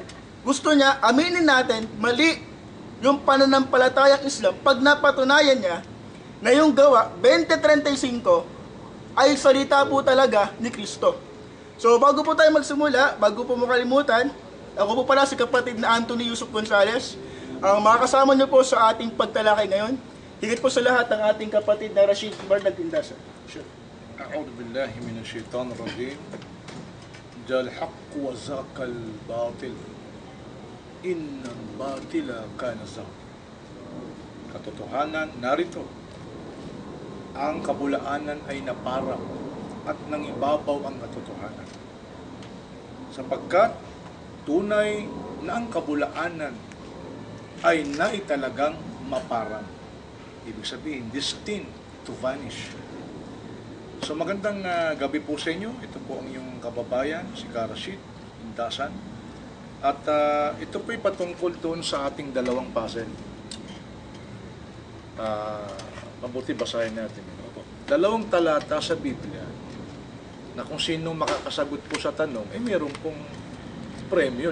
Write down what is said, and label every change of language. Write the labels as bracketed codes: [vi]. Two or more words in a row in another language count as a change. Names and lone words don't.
[tl] Gusto niya, aminin natin, mali yung pananampalatayang Islam pag napatunayan niya na yung Gawa 20:35 ay salita po talaga ni Kristo. So bago po tayo magsimula, bago po makalimutan, ako po pala si kapatid na Anthony Yusuf Gonzales. Ang makakasama niyo po sa ating pagtalakay ngayon, higit po sa lahat ang ating kapatid na Rashid Barnag Indasan. [en] Sure. [ar] أعوذ بالله من الشيطان الرجيم. جاء الحق وزهق الباطل. إن الباطل كان زهوقا. [tl] Katotohanan narito. Ang kabulaanan ay naparang at nangibabaw ang katotohanan. Sapagkat tunay na ang kabulaanan ay naitalagang maparang. Ibig sabihin, [en] destined to vanish. [tl] So magandang gabi po sa inyo. Ito po ang iyong kababayan, si Rashid Indasan. At ito po ay patungkol doon sa ating dalawang puzzle. Mabuti basahin natin. Dalawang talata sa Biblia na kung sino makakasagot po sa tanong, mayroon pong premyo.